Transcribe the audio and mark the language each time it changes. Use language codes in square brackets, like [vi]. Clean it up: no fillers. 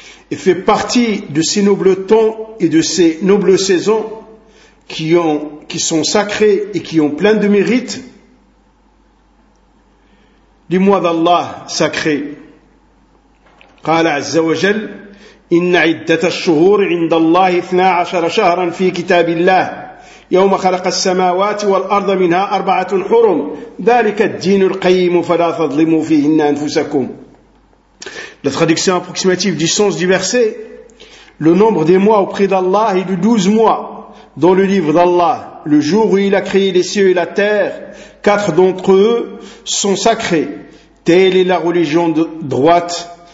[fr] Et fait partie de ces nobles temps et de ces nobles saisons qui sont sacrés et qui ont plein de mérites, les mois d'Allah sacrés. [ar] قال عز وجل إن عدة الشهور عند الله 12 شهرا في كتاب الله يوم خلق السماوات والأرض منها أربعة حرم ذلك الدين القيم فلا تظلموا فيهن أنفسكم. [fr] La traduction approximative du sens du verset: le nombre des mois auprès d'Allah est de 12 mois dans le livre d'Allah, le jour où il a créé les cieux et la terre. 4 d'entre eux sont sacrés. Telle est la religion de droite.